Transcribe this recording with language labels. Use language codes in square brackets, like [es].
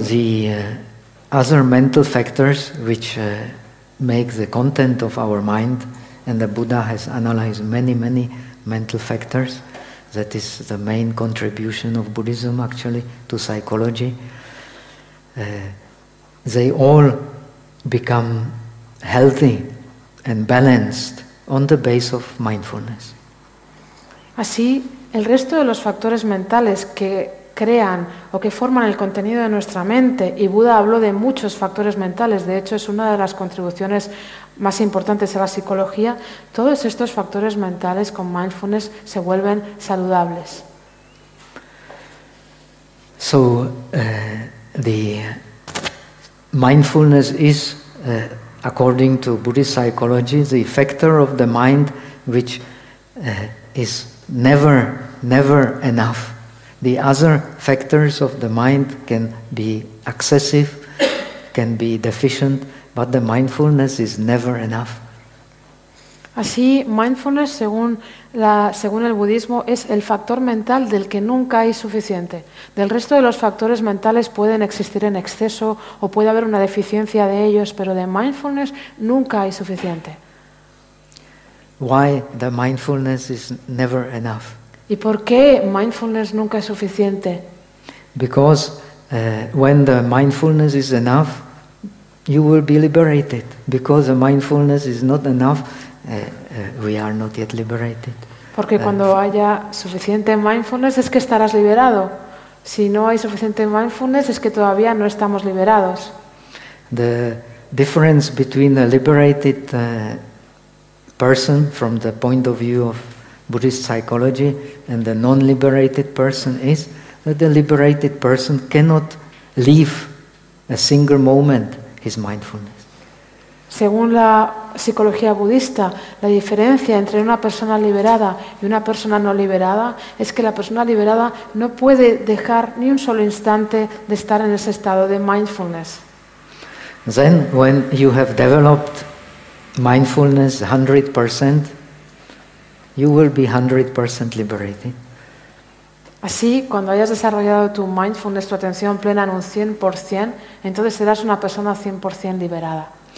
[en] All the other mental factors which make the content of our mind, and the Buddha has analyzed many mental factors, that is the main contribution of Buddhism actually to psychology. They all become healthy and balanced on the base of mindfulness. [es] Así, el resto de los factores mentales que crean o que forman el contenido de nuestra mente, y Buda habló de muchos factores mentales, de hecho es una de las contribuciones más importantes a la psicología, todos estos factores mentales con mindfulness se vuelven saludables. [en] So the mindfulness is according to Buddhist psychology the factor of the mind which is never enough. The other factors of the mind can be excessive, can be deficient, but the mindfulness is never enough. [es] Así, mindfulness, según el budismo, es el factor mental del que nunca hay suficiente. Del resto de los factores mentales pueden existir en exceso o puede haber una deficiencia de ellos, pero de mindfulness nunca hay suficiente. [en] Why the mindfulness is never enough? [es] ¿Y por qué mindfulness nunca es suficiente? [en] Because when the mindfulness is enough, you will be liberated. Because the mindfulness is not enough, we are not yet liberated. [es] Porque cuando haya suficiente mindfulness es que estarás liberado. Si no hay suficiente mindfulness es que todavía no estamos liberados. [en] The difference between a liberated person from the point of view of Buddhist psychology and the non-liberated person is that the liberated person cannot leave a single moment his mindfulness. [es] Según la psicología budista, la diferencia entre una persona liberada y una persona no liberada es que la persona liberada no puede dejar ni un solo instante de estar en ese estado de mindfulness. [en] Then, when you have developed mindfulness 100%, you will be 100% liberated. [es] Así, cuando hayas desarrollado tu mindfulness, tu atención plena en un 100%, entonces serás una persona 100% liberada.